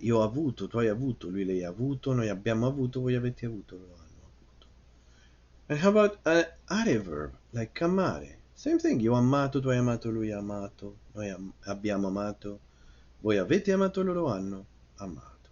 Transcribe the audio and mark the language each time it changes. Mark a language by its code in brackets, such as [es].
[it] Io ho avuto, tu hai avuto, lui, lei ha avuto, noi abbiamo avuto, voi avete avuto, loro hanno avuto. [en] And how about an are verb, like amare? Same thing. [it] Io ho amato, tu hai amato, lui ha amato, noi abbiamo amato, voi avete amato, loro hanno amato.